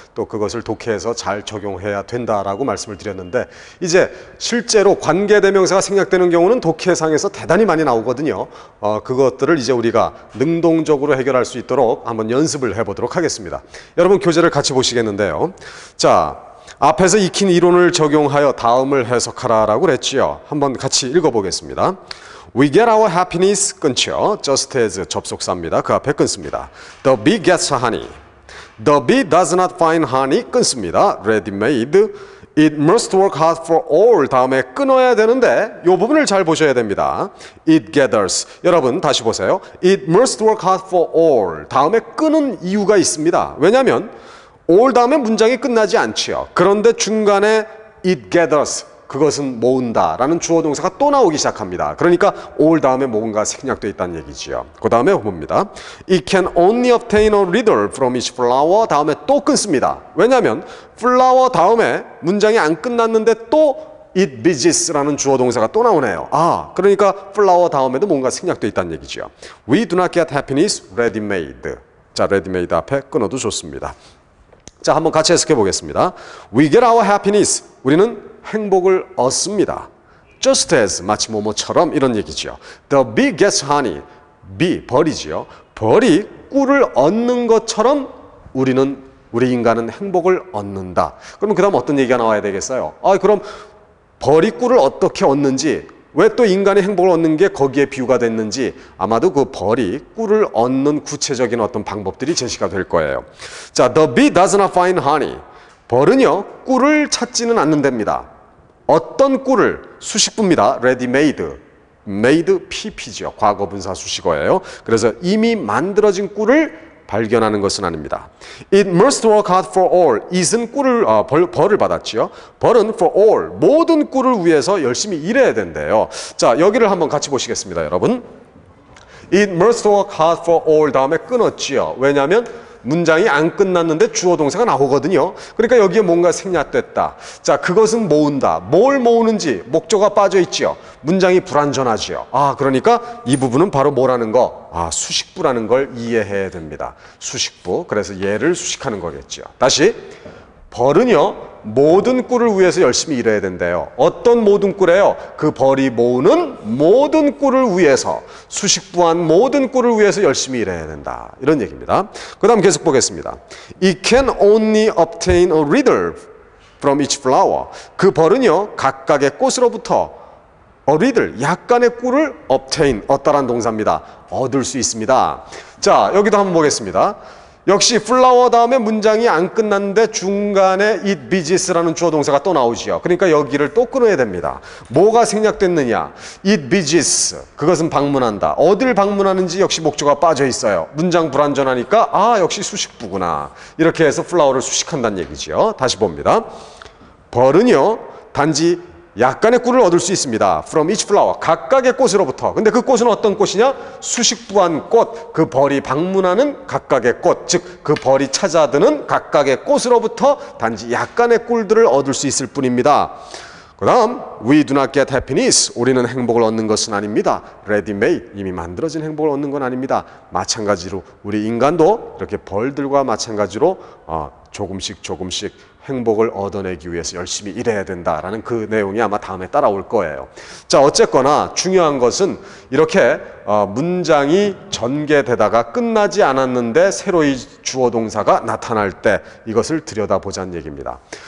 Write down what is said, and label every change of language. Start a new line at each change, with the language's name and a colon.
Korean: 또 그것을 독해에서 잘 적용해야 된다라고 말씀을 드렸는데 이제 실제로 관계대명사가 생략되는 경우는 독해상에서 대단히 많이 나오거든요. 그것들을 이제 우리가 능동적으로 해결할 수 있도록 한번 연습을 해보도록 하겠습니다. 여러분 교재를 같이 보시겠는데요. 자, 앞에서 익힌 이론을 적용하여 다음을 해석하라라고 그랬지요. 한번 같이 읽어보겠습니다.
English: We get our happiness
Korean: 끊죠.
English: just as
Korean: 접속사입니다. 그 앞에 끊습니다.
English: The bee gets honey. The bee does not find honey 끊습니다. ready made. It must work hard for all
Korean: 다음에 끊어야 되는데 이 부분을 잘 보셔야 됩니다.
English: It gathers.
Korean: 여러분 다시 보세요. It must work hard for all 다음에 끊은 이유가 있습니다. 왜냐하면 all 다음에 문장이 끝나지 않지요. 그런데 중간에
English: it gathers
Korean: 그것은 모은다라는 주어 동사가 또 나오기 시작합니다. 그러니까 all 다음에 뭔가 생략되어 있다는 얘기지요. 그 다음에 봅니다.
English: It can only obtain a little from each flower
Korean: 다음에 또 끊습니다. 왜냐하면 flower 다음에 문장이 안 끝났는데 또
English: it beges
Korean: 라는 주어 동사가 또 나오네요. 그러니까 flower 다음에도 뭔가 생략되어 있다는 얘기죠.
English: We do not get happiness ready made.
Korean: 자, ready made 앞에 끊어도 좋습니다. 자, 한번 같이 해석해 보겠습니다.
English: We get our happiness.
Korean: 우리는 행복을 얻습니다.
English: Just as
Korean: 마치 뭐뭐처럼 이런 얘기죠.
English: The bee gets honey. bee
Korean: 벌이지요. 벌이 꿀을 얻는 것처럼 우리 인간은 행복을 얻는다. 그러면 그다음 어떤 얘기가 나와야 되겠어요? 그럼 벌이 꿀을 어떻게 얻는지 왜 또 인간의 행복을 얻는 게 거기에 비유가 됐는지 아마도 그 벌이 꿀을 얻는 구체적인 어떤 방법들이 제시가 될 거예요.
English: 자, the bee does not find honey.
Korean: 벌은요 꿀을 찾지는 않는답니다. 어떤 꿀을? 수식부입니다.
English: ready made.
Korean: made pp죠. 과거 분사 수식어예요. 그래서 이미 만들어진 꿀을 발견하는 것은 아닙니다.
English: It must work hard for all.
Korean: it은 벌을 받았지요. 벌은 for all. 모든 꿀을 위해서 열심히 일해야 된대요. 자, 여기를 한번 같이 보시겠습니다, 여러분.
English: It must work hard for all
Korean: 다음에 끊었지요. 왜냐하면 문장이 안 끝났는데 주어 동사가 나오거든요. 그러니까 여기에 뭔가 생략됐다. 자, 그것은 모은다. 뭘 모으는지 목조가 빠져 있지요. 문장이 불완전하지요. 그러니까 이 부분은 바로 뭐라는 거? 수식부라는 걸 이해해야 됩니다. 수식부. 그래서 얘를 수식하는 거겠지요. 다시. 벌은요 모든 꿀을 위해서 열심히 일해야 된대요. 어떤 모든 꿀이에요? 그 벌이 모으는 모든 꿀을 위해서, 수식부한 모든 꿀을 위해서 열심히 일해야 된다. 이런 얘기입니다. 그 다음 계속 보겠습니다.
English: It can only obtain a little from each flower.
Korean: 그 벌은요 각각의 꽃으로부터 a little, 약간의 꿀을 obtain, 얻다란 동사입니다. 얻을 수 있습니다. 자, 여기도 한번 보겠습니다. 역시 flower 다음에 문장이 안 끝났는데 중간에
English: it beges
Korean: 라는 주어 동사가 또 나오지요. 그러니까 여기를 또 끊어야 됩니다. 뭐가 생략됐느냐?
English: it beges,
Korean: 그것은 방문한다. 어딜 방문하는지 역시 목조가 빠져 있어요. 문장 불완전하니까 역시 수식부구나. 이렇게 해서 flower를 수식한다는 얘기지요. 다시 봅니다. 벌은요 단지 약간의 꿀을 얻을 수 있습니다.
English: From each flower.
Korean: 각각의 꽃으로부터. 근데 그 꽃은 어떤 꽃이냐? 수식부한 꽃. 그 벌이 방문하는 각각의 꽃. 즉, 그 벌이 찾아드는 각각의 꽃으로부터 단지 약간의 꿀들을 얻을 수 있을 뿐입니다. 그 다음,
English: we do not get happiness.
Korean: 우리는 행복을 얻는 것은 아닙니다.
English: ready made.
Korean: 이미 만들어진 행복을 얻는 건 아닙니다. 마찬가지로 우리 인간도 이렇게 벌들과 마찬가지로 조금씩 행복을 얻어내기 위해서 열심히 일해야 된다라는 그 내용이 아마 다음에 따라올 거예요. 자, 어쨌거나 중요한 것은 이렇게 문장이 전개되다가 끝나지 않았는데 새로이 주어 동사가 나타날 때 이것을 들여다보자는 얘기입니다.